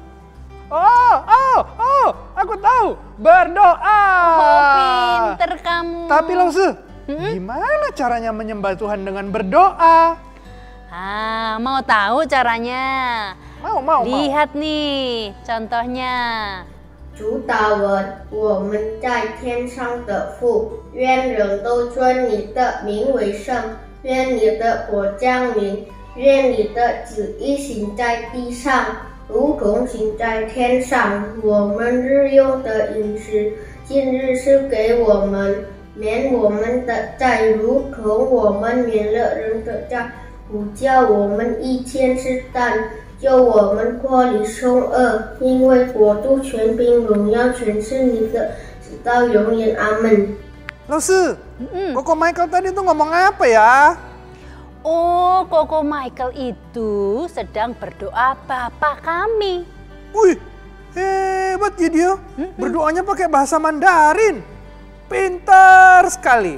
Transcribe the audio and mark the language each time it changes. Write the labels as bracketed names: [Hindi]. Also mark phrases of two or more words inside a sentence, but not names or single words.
[Indonesian] Aku tahu. Berdoa. Oh, pinter kamu. Tapi Lause, gimana caranya menyembah Tuhan dengan berdoa? Mau tahu caranya? Mau. Lihat nih contohnya. [Chinese] 主祷文，我们在天上的父，愿人都尊你的名为圣，愿你的国降临，愿你的旨意行在地上，如同行在天上。我们日用的饮食，今日是给我们，免我们的债，如同我们免了人的债，不叫我们遇见试探。救我们脱离凶恶，因为国度、权柄、荣耀全是你的，直到永远。阿门。 [Indonesian] Lause, Koko Michael tadi tuh ngomong apa ya? Oh, Koko Michael itu sedang berdoa Bapa kami. Wih, hebat ya dia. Berdoanya pakai bahasa Mandarin. Pintar sekali.